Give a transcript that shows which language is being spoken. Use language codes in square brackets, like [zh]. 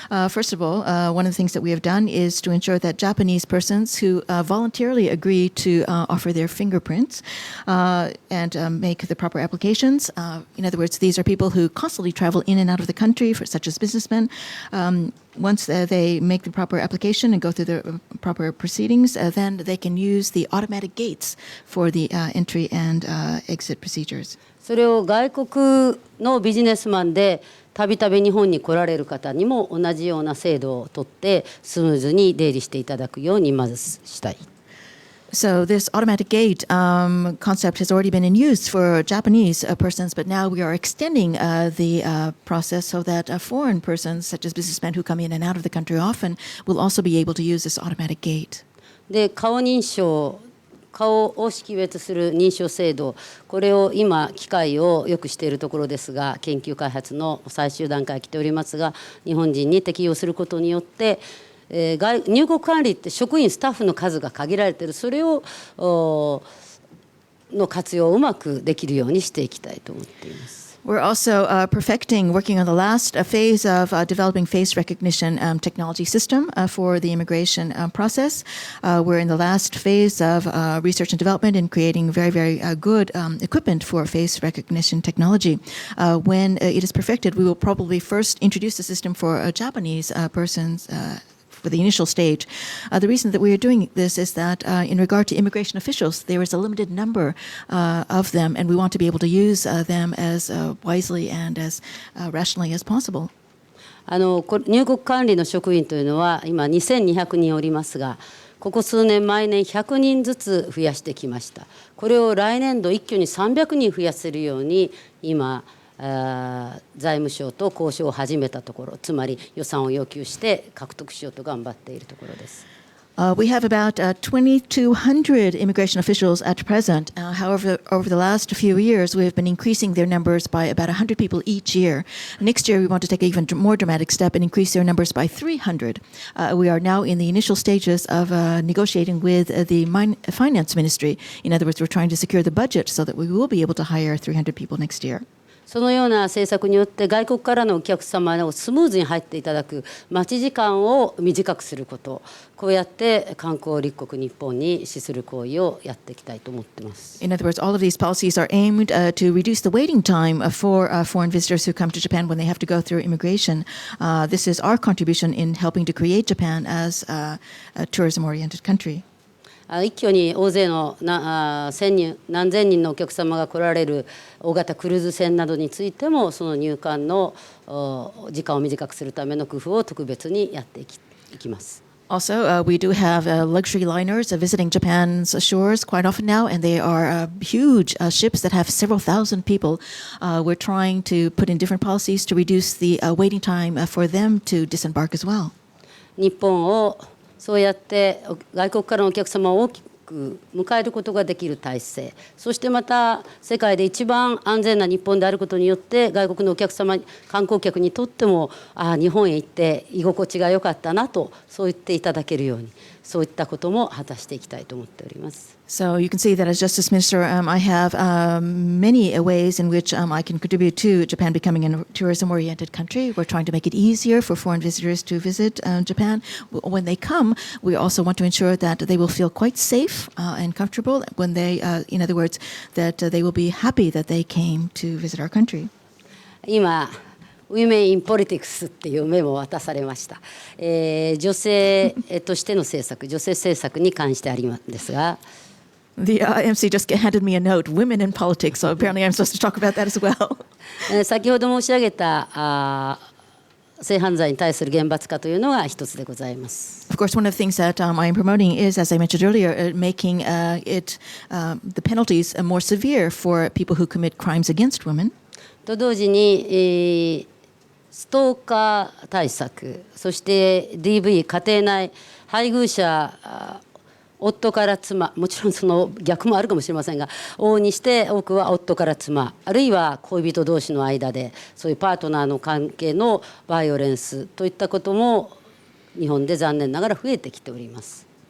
[en] First of all, one of the things that we have done is to ensure that Japanese persons who voluntarily agree to offer their fingerprints and make the proper applications, in other words, these are people who constantly travel in and out of the country, such as businessmen. Once they make the proper application and go through the proper proceedings, then they can use the automatic gates for the entry and exit procedures. [ja] それを外国のビジネスマンでたびたび日本に来られる方にも同じような制度をとってスムーズに出入りしていただくようにまずしたい。 [en] So this automatic gate concept has already been in use for Japanese persons, but now we are extending the process so that foreign persons, such as businessmen who come in and out of the country often, will also be able to use this automatic gate. [ja] で、顔認証、顔を識別する認証制度、これを今機械をよくしているところですが、研究開発の最終段階に来ておりますが、日本人に適用することによって。入国管理って職員スタッフの数が限られているそれをの活用をうまくできるようにしていきたいと思っています。 [en] We're also working on the last phase of developing face recognition technology system for the immigration process. We're in the last phase of research and development in creating very, very good equipment for face recognition technology. When it is perfected, we will probably first introduce the system for Japanese persons for the initial stage. The reason that we are doing this is that in regard to immigration officials, there is a limited number of them, and we want to be able to use them as wisely and as rationally as possible. [ja] 入国管理の職員というのは今2200人おりますが、ここ数年毎年100人ずつ増やしてきました。これを来年度一挙に300人増やせるように今財務省と交渉を始めたところ、つまり予算を要求して獲得しようと頑張っているところです。 [en] We have about 2,200 immigration officials at present. However, over the last few years, we have been increasing their numbers by about 100 people each year. Next year, we want to take an even more dramatic step and increase their numbers by 300. We are now in the initial stages of negotiating with the finance ministry. In other words, we're trying to secure the budget so that we will be able to hire 300 people next year. [ja] そのような政策によって外国からのお客様をスムーズに入っていただく待ち時間を短くすること、こうやって観光立国日本に資する行為をやっていきたいと思っています。 [en] In other words, all of these policies are aimed to reduce the waiting time for foreign visitors who come to Japan when they have to go through immigration. This is our contribution in helping to create Japan as a tourism-oriented country. [ja] 一挙に大勢の何千人のお客様が来られる大型クルーズ船などについてもその入管の時間を短くするための工夫を特別にやっていきます。 [en] Also, we do have luxury liners visiting Japan's shores quite often now, and they are huge ships that have several thousand people. We're trying to put in different policies to reduce the waiting time for them to disembark as well. [ja] 日本をそうやって外国からのお客様を大きく迎えることができる体制、そしてまた世界で一番安全な日本であることによって外国のお客様、観光客にとっても日本へ行って居心地が良かったなとそう言っていただけるように、そういったことも果たしていきたいと思っております。 [en] So you can see that as Justice Minister, I have many ways in which I can contribute to Japan becoming a tourism-oriented country. We're trying to make it easier for foreign visitors to visit Japan. When they come, we also want to ensure that they will feel quite safe and comfortable when they, in other words, that they will be happy that they came to visit our country. [ja] 今 [en] Women in Politics [ja] っていうメモを渡されました。女性としての政策、女性政策に関してありますですが。 [en] The MC just handed me a note, women in politics, so apparently I'm supposed to talk about that as well. [ja] 先ほど申し上げた性犯罪に対する厳罰化というのが一つでございます。 [en] Of course, one of the things that I'm promoting is, as I mentioned earlier, making the penalties more severe for people who commit crimes against women. [ja] と同時に、ストーカー対策、そして DV 家庭内配偶者夫から妻、もちろんその逆もあるかもしれませんが、往々にして多くは夫から妻、あるいは恋人同士の間でそういうパートナーの関係のバイオレンスといったことも日本で残念ながら増えてきております。